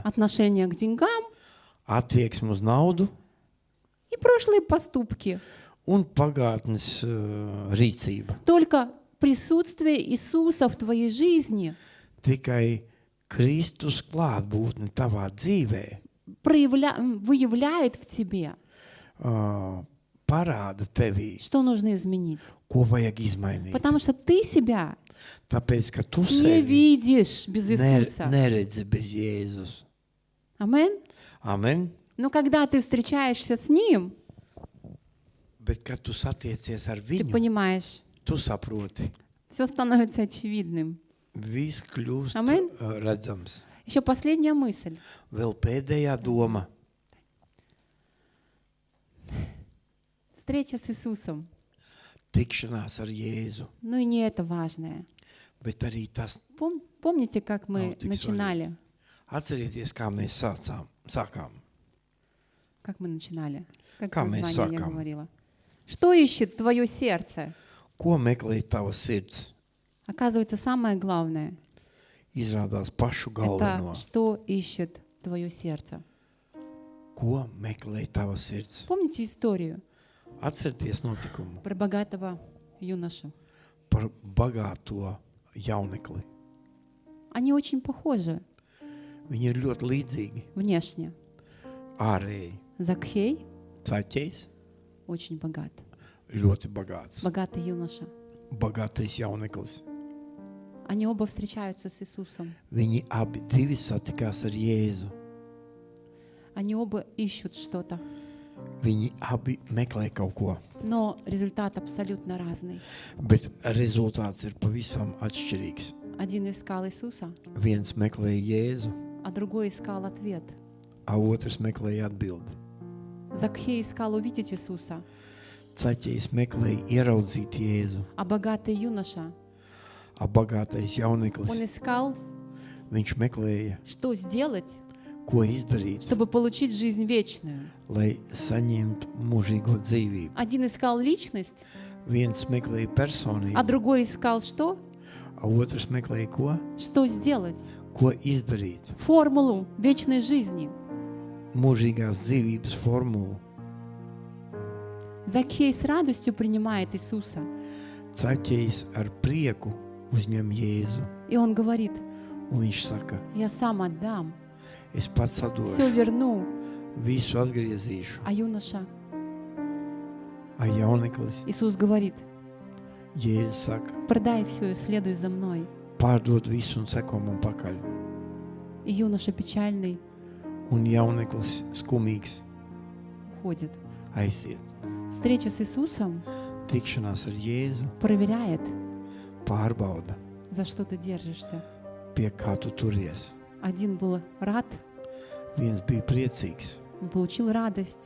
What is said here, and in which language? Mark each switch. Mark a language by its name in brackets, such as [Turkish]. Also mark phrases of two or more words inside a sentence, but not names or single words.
[Russian] Отношение к деньгам [Latvian] Attieksme uz naudu [Russian] и прошлые поступки. [Latvian] un pagātnes rīcība. [Russian] Только присутствие Иисуса в твоей жизни [Latvian] Tikai Kristus klātbūtne tavā dzīvē [Russian] выявляет в тебе, [Latvian] parāda tevī, [Russian] что нужно изменить. [Latvian] ko vajag izmainīt. [Russian] Потому что ты себя [Latvian] Tāpēc, ka tu [Russian] не [Latvian] sevi [Russian] видишь без Иисуса. [Latvian] neredzi bez Jēzus. [Russian] Амин. [Latvian] Amen. [Russian] Но когда ты встречаешься с Ним, [Latvian] Bet, kad tu satiecies ar [Russian] ты [Latvian] viņu, [Russian] понимаешь, [Latvian] tu saproti, [Russian] все становится очевидным. [Latvian] viss kļūst Amen. redzams. [Russian] Еще последняя мысль. [Latvian] Vēl pēdējā doma. [Russian] Встреча с Иисусом. [Latvian] Tikšanās ar Jēzu. [Russian] Ну и не это важное. [Latvian] Bet arī tas, [Russian] Помните, как мы [Latvian] Nav tik [Russian] начинали? [Latvian] atcerieties, kā mēs sākām. [Russian] Как мы начинали? Как [Latvian] Kā mēs [Russian] название я [Latvian] sākām? [Russian] говорила? Что ищет твое сердце? [Latvian] Ko meklē tava sirds? [Russian] Оказывается, самое главное [Latvian] Izrādās pašu [Russian] это [Latvian] galveno. [Russian] что ищет твое сердце. [Latvian] Ko meklē tava sirds? [Russian] Помните историю [Latvian] Atcerieties notikumu [Russian] про богатого юношу? [Latvian] par bagāto jaunekli. [Russian] Они очень похожи [Latvian] Viņi ir ļoti līdzīgi. [Russian] внешне. [Latvian] Ārēji. [Russian] Закхей [Latvian] Zaķejs [Russian] очень богат. [Latvian] ļoti bagāts. [Russian] Богатый юноша. [Latvian] Bagātais jauneklis. [Russian] Они оба встречаются с Иисусом. [Latvian] Viņi abi divi satikās ar Jēzu. [Russian] Они оба ищут что-то. [Latvian] Viņi abi meklē kaut ko, [Russian] Но результат абсолютно разный. [Latvian] bet rezultāts ir pavisam atšķirīgs. [Russian] Один искал Иисуса, [Latvian] Viens meklēja Jēzu, [Russian] а другой искал ответ. [Latvian] a otrs meklēja atbildi. [Russian] Закхей искал увидеть Иисуса, [Latvian] Zaķejs meklēja ieraudzīt Jēzu, [Russian] а богатый юноша, [Latvian] a bagātais [Russian] он [Latvian] jauneklis, [Russian] искал, [Latvian] viņš meklēja, [Russian] что сделать, [Latvian] ko izdarīt, [Russian] чтобы получить жизнь вечную. [Latvian] lai saņemtu mūžīgo dzīvību. [Russian] Один искал личность, [Latvian] Viens meklēja [Russian] а [Latvian] personību, [Russian] другой искал что? [Latvian] a otrs meklēja ko [Russian] Что сделать? [Latvian] izdarīt, [Russian] Формулу вечной жизни. [Latvian] mūžīgās dzīvības formulu. [Russian] Закхей с радостью принимает Иисуса. [Latvian] Zaķējs ar prieku uzņem Jēzu, [Russian] И он говорит: [Latvian] un viņš saka, [Russian] я сам отдам, [Latvian] es pats [Russian] все [Latvian] atdošu, [Russian] верну. [Latvian] visu atgriezīšu. [Russian] А юноша, [Latvian] A jauneklis, [Russian] Иисус говорит: [Latvian] Jēzus saka, [Russian] продай все и следуй за мной. [Latvian] pārdod visu un seko man pakaļ. [Russian] И юноша печальный [Latvian] Un jauneklis skumīgs [Russian] уходит. [Latvian] aiziet. [Russian] Встреча с Иисусом [Latvian] Tikšanās ar Jēzu [Russian] проверяет, [Latvian] pārbauda, [Russian] за что ты держишься. [Latvian] pie kā tu turies. [Russian] Один был рад, [Latvian] Viens bija priecīgs, [Russian] он получил радость,